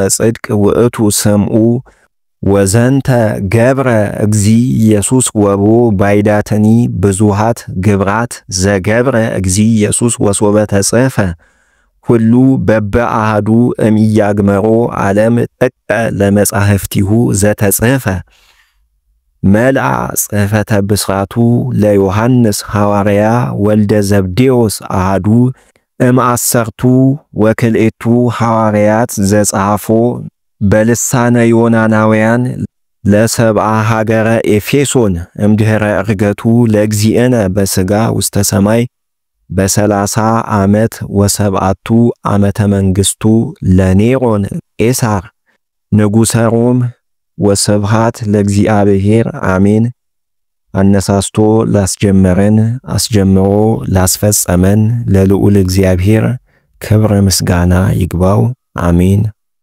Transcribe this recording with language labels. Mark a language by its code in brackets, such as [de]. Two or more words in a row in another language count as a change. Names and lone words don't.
[gez] ጽድቅ ውእቱ ስምዑ ወዘንተ ገብረ እግዚ ኢየሱስ ወቦ ባይዳተኒ ብዙሃት ግብራት ዘገብረ እግዚ ኢየሱስ ወሶበ ተጽፈ ሁሉ በበአሃዱ እምያግመሮ ዓለም ጥቀ ለመጻሕፍቲሁ ዘተጽፈ መልአ ጽሕፈተ ብስራቱ ለዮሐንስ ሐዋርያ ወልደ ዘብዴዎስ አሃዱ እምአሰርቱ ወክልኤቱ ሐዋርያት ዘጻፎ በልሳነ ዮናናውያን ለሰብአ ሀገረ ኤፌሶን እምድኅረ ዕርገቱ ለእግዚእነ በሥጋ ውስተ ሰማይ በ30 ዓመት ወሰብዓቱ ዓመተ መንግሥቱ ለኔሮን ቄሳር ንጉሠ ሮም ወስብሐት ለእግዚአብሔር አሜን። [am] አነሳስቶ ላስጀመረን አስጀምሮ ላስፈጸመን ለልዑል እግዚአብሔር ክብር ምስጋና ይግባው። አሜን።